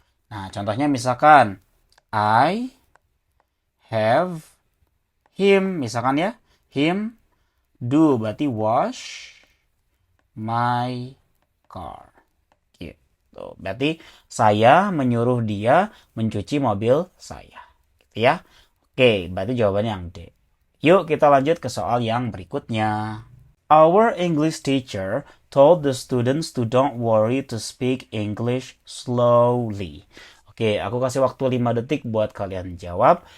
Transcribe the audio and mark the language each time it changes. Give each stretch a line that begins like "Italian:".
Indonesian: Nah, contohnya misalkan
English: I have him,
Indonesian: misalkan ya,
English: him do
Indonesian: berarti
English: wash my car.
Indonesian: Gitu. Berarti saya menyuruh dia mencuci mobil saya. Gitu ya. Oke, berarti jawabannya yang D. Yuk kita lanjut ke soal yang berikutnya.
English: Our English teacher told the students to don't worry to speak English slowly.
Indonesian: Oke, aku kasih waktu 5 detik buat kalian jawab.